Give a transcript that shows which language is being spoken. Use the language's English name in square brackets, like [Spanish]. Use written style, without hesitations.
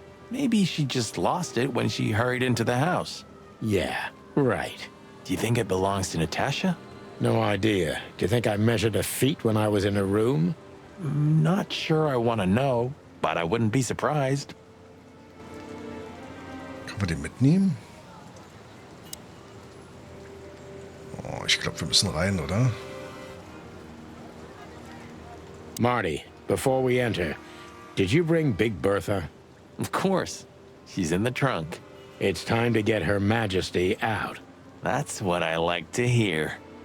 [English] Maybe she just lost it when she hurried into the house. Yeah, right. Do you think it belongs to Natasha? No idea. Do you think I measured her feet when I was in her room? Not sure I want to know, but I wouldn't be surprised. [German] Können wir den mitnehmen? Oh, ich glaube, wir müssen rein, oder? [English] Marty, before we enter, did you bring Big Bertha? Of course. She's in the trunk. It's time to get Her Majesty out. That's what I like to hear.